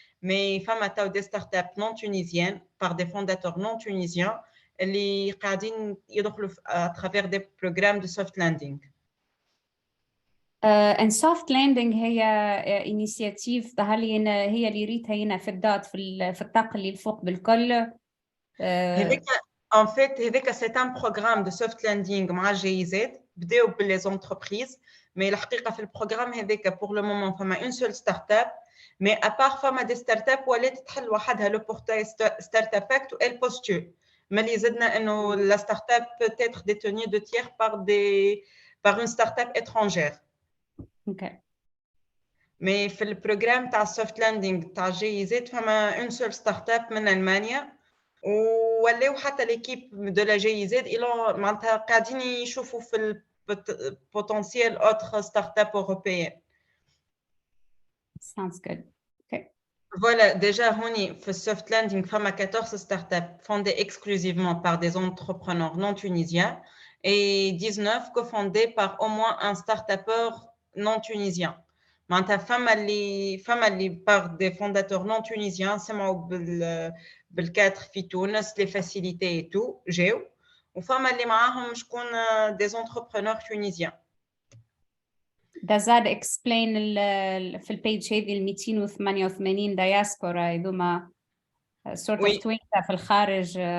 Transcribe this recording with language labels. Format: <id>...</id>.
<fr>Mais</fr> <ar>فما تاو</ar> <fr>des startups non tunisiennes par des fondateurs non tunisiens</fr> <ar>اللي قاعدين يدخلوا</ar> <fr>à travers des programmes de soft landing.</fr> <en>And soft landing</en> <ar>هي initiative هي اللي ريتها هنا في الدات في الطاقة اللي الفوق بالكل.</ar> <fr>En fait, c'est un programme de soft landing</fr> <ar>مع GIZ بداو باللي</ar> <fr>entreprises. Mais</fr> <ar>الحقيقة في البروغرام هذاك</ar> <fr>pour le moment فما une seule startup. Mais à part فما des startups</fr> <ar>ولات تحل وحدها</ar> <fr>le portail Startup ACT و elle postule. Mais</fr> <ar>اللي زدنا إنه</ar> <fr>la startup peut être détenue de tiers par une startup étrangère.</fr> <en>Okay.</en> <ar>Mais في البروغرام تاع soft landing تاع GIZ فما</ar> <fr>une seule startup</fr> <ar>من ألمانيا. ولاو حتى</ar> <fr>l'équipe de la GIZ ils</fr> <ar>معناتها قاعدين يشوفوا في</ar> <fr>potentiel autre start-up européenne.</fr> <en>Sounds good. Okay.</en> <fr>Voilà, déjà,</fr> <ar>هوني في soft landing, فما</ar> <fr>14 startups fondées exclusivement par des entrepreneurs non tunisiens et 19 cofondées par au moins un start-upper non tunisien.</fr> <ar>معناتها فما اللي</ar> <fr>par des fondateurs non tunisiens</fr> <ar>سمعوا بالكادر في تونس les facilités et tout جاو وفما اللي معاهم شكون</ar> <fr>des entrepreneurs tunisiens.</fr> <en>Does that explain</en> <ar>في البيج هذه</ar> <en>288 diaspora هذوما sort of</en> <ar>توينتا في الخارج</ar>